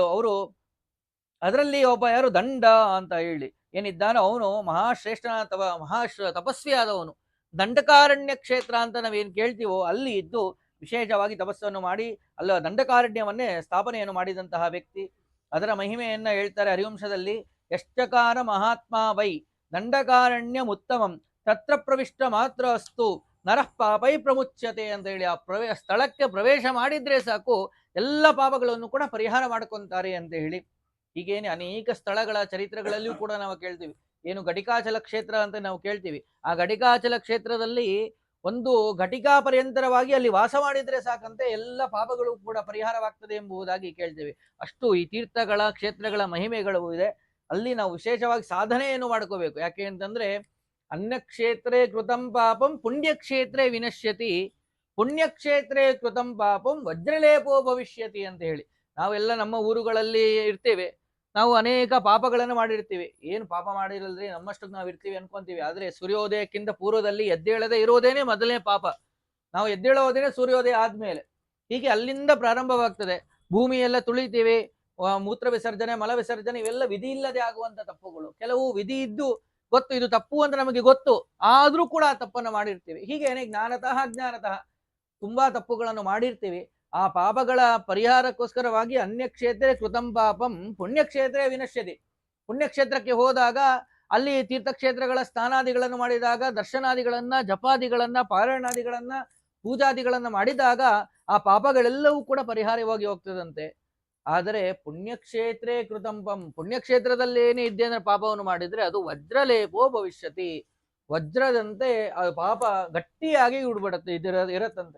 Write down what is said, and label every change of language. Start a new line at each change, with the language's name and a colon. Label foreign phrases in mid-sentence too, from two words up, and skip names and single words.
Kannada: ಅವರು ಅದರಲ್ಲಿ ಒಬ್ಬ ಯಾರು ದಂಡ ಅಂತ ಹೇಳಿ ಏನಿದ್ದಾನೋ ಅವನು ತಪಸ್ವಿ ಆದವನು. ದಂಡಕಾರಣ್ಯ ಕ್ಷೇತ್ರ ಅಂತ ನಾವೇನು ಕೇಳ್ತೀವೋ ಅಲ್ಲಿ ಇದ್ದು ವಿಶೇಷವಾಗಿ ತಪಸ್ಸನ್ನು ಮಾಡಿ ಅಲ್ಲ ದಂಡಕಾರಣ್ಯವನ್ನೇ ಸ್ಥಾಪನೆಯನ್ನು ಮಾಡಿದಂತಹ ವ್ಯಕ್ತಿ. ಅದರ ಮಹಿಮೆಯನ್ನ ಹೇಳ್ತಾರೆ ಹರಿವಂಶದಲ್ಲಿ.
Sanskrit: ಯಶ್ಚಕಾರ ಮಹಾತ್ಮ ವೈ ದಂಡಕಾರಣ್ಯ ಉತ್ತಮಂ ತತ್ರ ಪ್ರವಿಷ್ಟ ಮಾತ್ರ ಅಸ್ತು ನರಃ ಪಾಪೈ ಪ್ರಮುಚ್ಯತೆ
Kannada: ಅಂತ ಹೇಳಿ ಆ ಸ್ಥಳಕ್ಕೆ ಪ್ರವೇಶ ಮಾಡಿದ್ರೆ ಸಾಕು ಎಲ್ಲ ಪಾಪಗಳನ್ನು ಕೂಡ ಪರಿಹಾರ ಮಾಡ್ಕೊಂತಾರೆ ಅಂತ ಹೇಳಿ. ಹೀಗೇನೆ ಅನೇಕ ಸ್ಥಳಗಳ ಚರಿತ್ರೆಗಳಲ್ಲಿಯೂ ಕೂಡ ನಾವು ಕೇಳ್ತೀವಿ. ಏನು ಘಟಿಕಾಚಲ ಕ್ಷೇತ್ರ ಅಂತ ನಾವು ಕೇಳ್ತೀವಿ. ಆ ಘಟಿಕಾಚಲ ಕ್ಷೇತ್ರದಲ್ಲಿ ಒಂದು ಘಟಿಕಾ ಪರ್ಯಂತರವಾಗಿ ಅಲ್ಲಿ ವಾಸ ಮಾಡಿದ್ರೆ ಸಾಕಂತೆ ಎಲ್ಲ ಪಾಪಗಳು ಕೂಡ ಪರಿಹಾರವಾಗ್ತದೆ ಎಂಬುದಾಗಿ ಕೇಳ್ತೇವೆ. ಅಷ್ಟು ಈ ತೀರ್ಥಗಳ ಕ್ಷೇತ್ರಗಳ ಮಹಿಮೆಗಳು ಇದೆ. ಅಲ್ಲಿ ನಾವು ವಿಶೇಷವಾಗಿ ಸಾಧನೆಯನ್ನು ಮಾಡ್ಕೋಬೇಕು. ಯಾಕೆ ಅಂತಂದ್ರೆ
Sanskrit: ಅನ್ಯಕ್ಷೇತ್ರೇ ಕೃತಂ ಪಾಪಂ ಪುಣ್ಯಕ್ಷೇತ್ರೇ ವಿನಶ್ಯತಿ, ಪುಣ್ಯಕ್ಷೇತ್ರೇ ಕೃತಂ ಪಾಪಂ ವಜ್ರಲೇಪೋ ಭವಿಷ್ಯತಿ
Kannada: ಅಂತ ಹೇಳಿ. ನಾವೆಲ್ಲ ನಮ್ಮ ಊರುಗಳಲ್ಲಿ ಇರ್ತೇವೆ, ನಾವು ಅನೇಕ ಪಾಪಗಳನ್ನು ಮಾಡಿರ್ತೀವಿ. ಏನು ಪಾಪ ಮಾಡಿರಲ್ರಿ, ನಮ್ಮಷ್ಟಕ್ಕೆ ನಾವು ಇರ್ತೀವಿ ಅನ್ಕೊಂತೀವಿ. ಆದ್ರೆ ಸೂರ್ಯೋದಯಕ್ಕಿಂತ ಪೂರ್ವದಲ್ಲಿ ಎದ್ದೇಳದೆ ಇರೋದೇನೆ ಮೊದಲನೇ ಪಾಪ. ನಾವು ಎದ್ದೇಳೋದೇನೆ ಸೂರ್ಯೋದಯ ಆದ್ಮೇಲೆ. ಹೀಗೆ ಅಲ್ಲಿಂದ ಪ್ರಾರಂಭವಾಗ್ತದೆ. ಭೂಮಿಯೆಲ್ಲ ತುಳಿತೀವಿ, ಮೂತ್ರ ವಿಸರ್ಜನೆ, ಮಲ ವಿಸರ್ಜನೆ, ಇವೆಲ್ಲ ವಿಧಿ ಇಲ್ಲದೆ ಆಗುವಂತ ತಪ್ಪುಗಳು. ಕೆಲವು ವಿಧಿ ಇದ್ದು ಗೊತ್ತು ಇದು ತಪ್ಪು ಅಂತ ನಮಗೆ ಗೊತ್ತು, ಆದ್ರೂ ಕೂಡ ಆ ತಪ್ಪನ್ನು ಮಾಡಿರ್ತೀವಿ. ಹೀಗೇನೆ
Sanskrit: ಜ್ಞಾನತಃ ಅಜ್ಞಾನತಃ
Kannada: ತುಂಬಾ ತಪ್ಪುಗಳನ್ನು ಮಾಡಿರ್ತೀವಿ. ಆ ಪಾಪಗಳ ಪರಿಹಾರಕ್ಕೋಸ್ಕರವಾಗಿ
Sanskrit: ಅನ್ಯಕ್ಷೇತ್ರೇ ಕೃತಂ ಪಾಪಂ ಪುಣ್ಯಕ್ಷೇತ್ರೇ ವಿನಶ್ಯತಿ.
Kannada: ಪುಣ್ಯಕ್ಷೇತ್ರಕ್ಕೆ ಹೋದಾಗ ಅಲ್ಲಿ ತೀರ್ಥಕ್ಷೇತ್ರಗಳ ಸ್ನಾನಾದಿಗಳನ್ನು ಮಾಡಿದಾಗ, ದರ್ಶನಾದಿಗಳನ್ನ, ಜಪಾದಿಗಳನ್ನ, ಪಾರಾಯಣಾದಿಗಳನ್ನ, ಪೂಜಾದಿಗಳನ್ನ ಮಾಡಿದಾಗ ಆ ಪಾಪಗಳೆಲ್ಲವೂ ಕೂಡ ಪರಿಹಾರವಾಗಿ ಹೋಗ್ತದಂತೆ. ಆದರೆ
Sanskrit: ಪುಣ್ಯಕ್ಷೇತ್ರೇ ಕೃತಂಪಂ,
Kannada: ಪುಣ್ಯಕ್ಷೇತ್ರದಲ್ಲಿ ಏನೇ ಇದ್ದೆ ಅಂದ್ರೆ ಪಾಪವನ್ನು ಮಾಡಿದ್ರೆ ಅದು
Sanskrit: ವಜ್ರಲೇಪೋ ಭವಿಷ್ಯತಿ,
Kannada: ವಜ್ರದಂತೆ ಆ ಪಾಪ ಗಟ್ಟಿಯಾಗಿ ಉಡ್ಬಿಡತ್ತೆ, ಇರತ್ತಂತೆ.